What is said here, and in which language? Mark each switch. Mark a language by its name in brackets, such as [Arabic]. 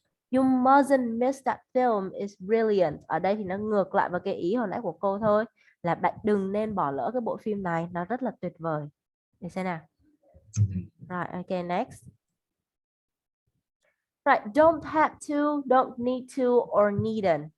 [English] You mustn't miss that film, it's brilliant. [Vietnamese] Ở đây thì nó ngược lại với cái ý hồi nãy của cô thôi. Là bạn đừng nên bỏ lỡ cái bộ phim này, nó rất là tuyệt vời. Để xem nào. Rồi, ok, next. [English] Right, don't have to, don't need to, or needn't.